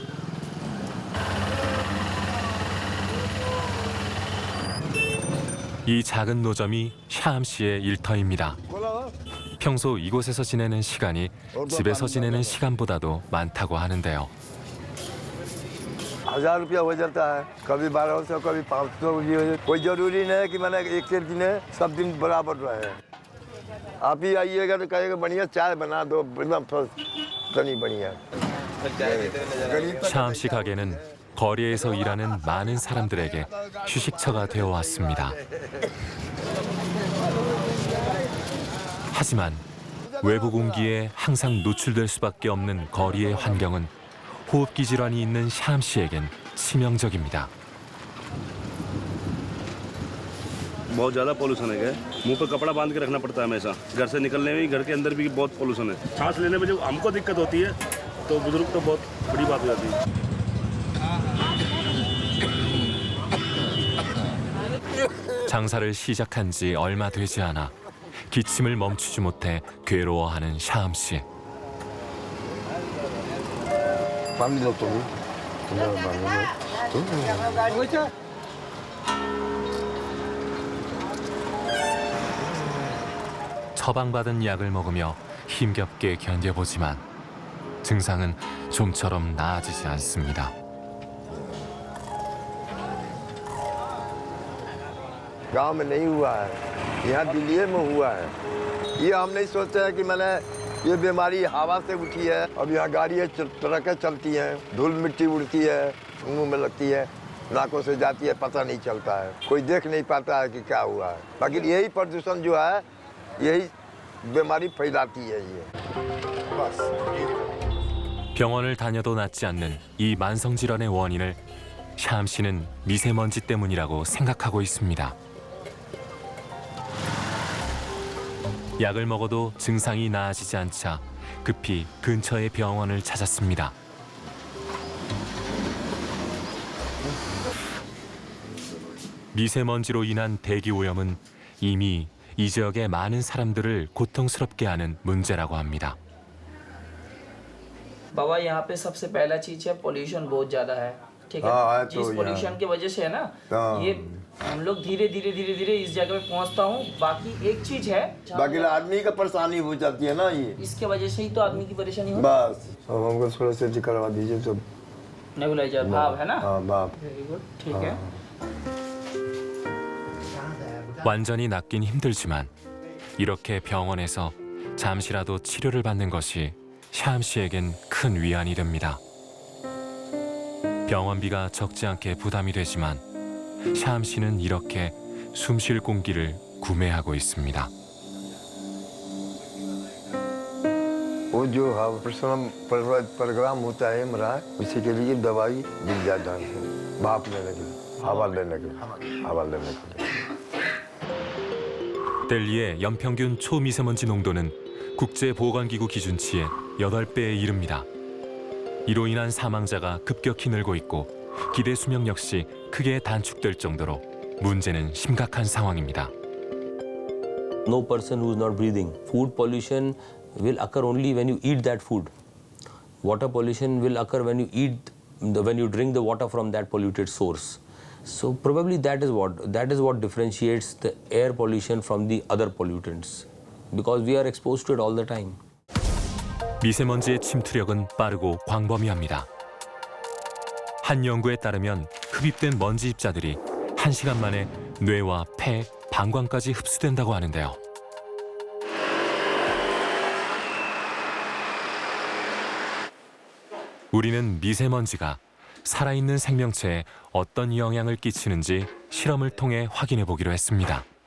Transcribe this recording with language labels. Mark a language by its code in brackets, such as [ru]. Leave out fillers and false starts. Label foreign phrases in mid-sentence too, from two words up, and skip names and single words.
[ko] 이 작은 노점이 샤암 씨의 일터입니다. 평소 이곳에서 지내는 시간이 집에서 지내는 시간보다도 많다고 하는데요. [hi] 1000 रुपया हो जाता है, कभी 1200, कभी 500 भी हो जाता है। कोई जरूरी नहीं है कि मैंने एक से दिन सब दिन बराबर रहे। आप ही आइएगा तो कहेगा बढ़िया चाय बना दो, एकदम तनी बढ़िया। [ko] 샤암 씨 가게는 거리에서 일하는 많은 사람들에게 휴식처가 되어 왔습니다. 하지만 외부 공기에 항상 노출될 수밖에 없는 거리의 환경은 호흡기 질환이 있는 샤암 씨에겐 치명적입니다. [hi] बहुत ज़्यादा पोल्यूशन है। मुंह पे कपड़ा बांध के रखना पड़ता है हमेशा। घर से निकलने में घर के अंदर भी बहुत पोल्यूशन है। सांस लेने में जब हमको दिक्कत होती है तो बुजुर्ग तो बहुत बड़ी बात हो जाती है। [ko] 장사를 시작한 지 얼마 되지 않아 기침을 멈추지 못해 괴로워하는 샤암 씨. 처방받은 약을 먹으며 힘겹게 견뎌보지만 증상은 좀처럼 나아지지 않습니다. [hi] गांव में नहीं हुआ है, यहाँ दिल्ली में हुआ है। ये हम नहीं सोचते हैं कि मैंने ये बीमारी हवा से उठी है। अब यहाँ गाड़ियाँ ट्रकें चलती हैं, धूल मिट्टी उड़ती है, मुंह में लगती है, नाकों से जाती है, पता नहीं चलता है। कोई देख नहीं पाता है कि क्या हुआ है। बाकी यही प्रदूषण जो है यही बीमारी फैलाती है ये। बस। [ko] 병원을 다녀도 낫지 않는 이 만성 질환의 원인을 샤암 씨는 미세먼지 때문이라고 생각하고 있습니다. 약을 먹어도 증상이 나아지지 않자 급히 근처의 병원을 찾았습니다. 미세먼지로 인한 대기 오염은 이미 이 지역의 많은 사람들을 고통스럽게 하는 문제라고 합니다. [hi] बाबा यहाँ पे सबसे पहला चीज है पोल्यूशन बहुत ज्यादा है, ठीक है। जिस पोल्यूशन की वजह से है ना, ये हम लोग धीरे धीरे इस जगह पे पहुँचता हूँ। बाकी एक चीज है, बाकी आदमी का परेशानी हो जाती है ना, ये इसके वजह से ही तो आदमी की परेशानी हो। बस अब हमको थोड़ा सा करवा दीजिए सब। नेबुलाइजर भाप है ना, भाप। [en] very good, [hi] ठीक है। [ko] 완전히 낫긴 힘들지만 이렇게 병원에서 잠시라도 치료를 받는 것이 샤암 씨에겐 큰 위안이 됩니다. 병원비가 적지 않게 부담이 되지만 샤암 씨는 이렇게 숨 쉴 공기를 구매하고 있습니다. [hi] वो जो प्रोग्राम होता है हमारा उसी के लिए दवाई मिल जाता है भाप लेने के लिए हवा लेने के लिए [ko] 델리의 연평균 초미세먼지 농도는 국제보건기구 기준치의 8배에 이릅니다. 이로 인한 사망자가 급격히 늘고 있고 기대 수명 역시 크게 단축될 정도로 문제는 심각한 상황입니다. [en] No person who is not breathing. Food pollution will occur only when you eat that food. Water pollution will occur when you drink the water from that polluted source. So probably that is what differentiates the air pollution from the other pollutants, because we are exposed to it all the time. [ko] 미세먼지의 침투력은 빠르고 광범위합니다. 한 연구에 따르면 흡입된 먼지 입자들이 1시간 만에 뇌와 폐, 방광까지 흡수된다고 하는데요. 우리는 미세먼지가 살아있는 생명체에 어떤 영향을 끼치는지 실험을 통해 확인해 보기로 했습니다.